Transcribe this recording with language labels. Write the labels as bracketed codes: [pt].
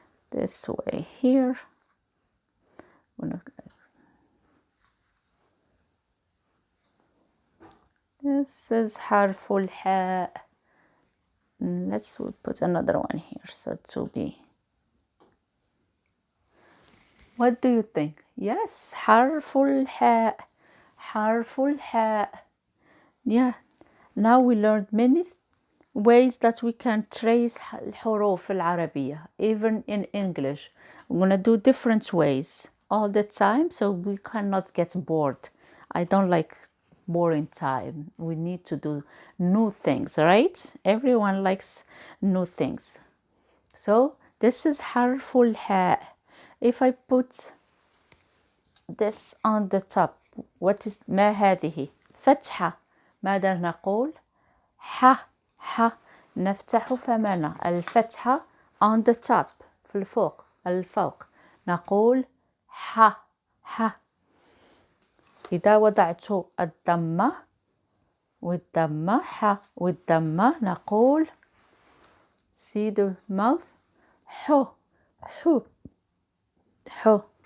[en] This way here. This is حرف الحاء. Let's put another one here so to be. What do you think? Yes, حرف الحاء. [ar] حرف الحاء. [en] Yeah, now we learned many ways that we can trace [ar] الحروف العربية, [en] even in English. We're gonna do different ways all the time so we cannot get bored. I don't like boring time. We need to do new things, right? Everyone likes new things. So this is حرف الحاء. If I put this on the top, what is [ar] ما هذه؟ فتحة. ماذا نقول؟ ح. نفتح فمنا. الفتحة [en] on the top, [ar] في الفوق. نقول ح. إذا وضعت الضمة والضمة ح والضمة نقول [en] see the mouth [ar] حو.